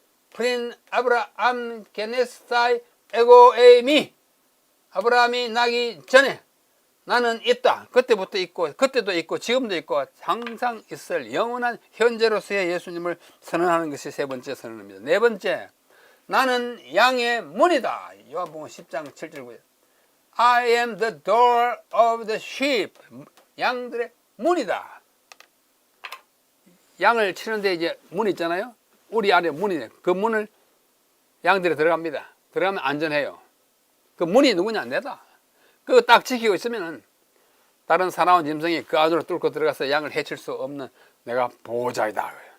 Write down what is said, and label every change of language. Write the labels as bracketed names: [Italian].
[Greek] 프린 아브라함 게네스타이 에고 에이미. [Korean] 아브라함이 나기 전에 나는 있다. 그때부터 있고 그때도 있고 지금도 있고 항상 있을 영원한 현재로서의 예수님을 선언하는 것이 세 번째 선언입니다. 네 번째, 나는 양의 문이다. 요한복음 10장 7절 9절. [English] I am the door of the sheep. [Korean] 양들의 문이다. 양을 치는데 이제 문이 있잖아요. 우리 안에 문이네. 그 문을 양들이 들어갑니다. 들어가면 안전해요. 그 문이 누구냐? 내다. 그거 딱 지키고 있으면은 다른 사나운 짐승이 그 안으로 뚫고 들어가서 양을 해칠 수 없는 내가 보호자이다.